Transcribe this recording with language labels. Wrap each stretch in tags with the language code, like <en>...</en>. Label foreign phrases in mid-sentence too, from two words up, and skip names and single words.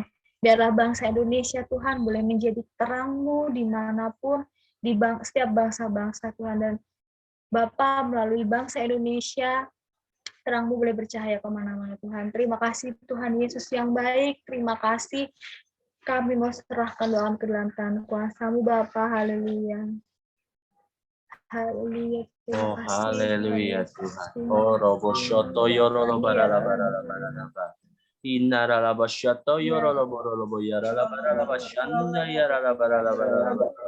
<id>Biarlah bangsa Indonesia Tuhan boleh menjadi terang-Mu dimanapun, di setiap bangsa-bangsa Tuhan. Dan Bapa melalui bangsa Indonesia, terang-Mu boleh bercahaya kemana-mana Tuhan. Terima kasih Tuhan Yesus yang baik. Terima kasih. Kami mau serahkan doa ke dalam tangan kuasa-Mu Bapa. Haleluya. Haleluya. Oh, haleluya Tuhan. Oh, robosyoto yorolobaralabaralabaralaba. Inaralabasyato yoroloborolobo yaralabaralabashanda yaralabaralabaralaba.</id>